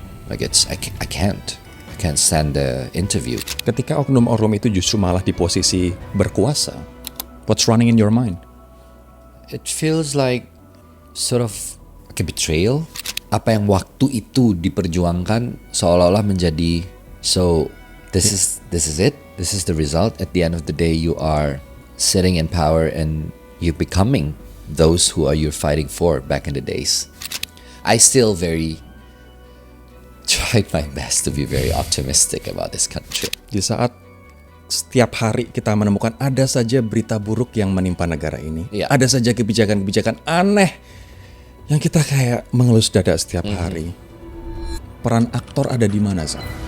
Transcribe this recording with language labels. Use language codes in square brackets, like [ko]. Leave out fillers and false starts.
[en] Like I can't stand the interview. [id] Ketika oknum-oknum itu justru malah di posisi berkuasa, [en] what's running in your mind? It feels like sort of like a betrayal. [id] Apa yang waktu itu diperjuangkan seolah-olah menjadi [en] this is it. This is the result. At the end of the day, you are sitting in power and you becoming those who are you fighting for back in the days. I still tried my best to be very optimistic about this country. [id] Di saat setiap hari kita menemukan ada saja berita buruk yang menimpa negara ini, ada saja kebijakan-kebijakan aneh yang kita kayak mengelus dada setiap hari. Peran aktor ada di mana, Zah?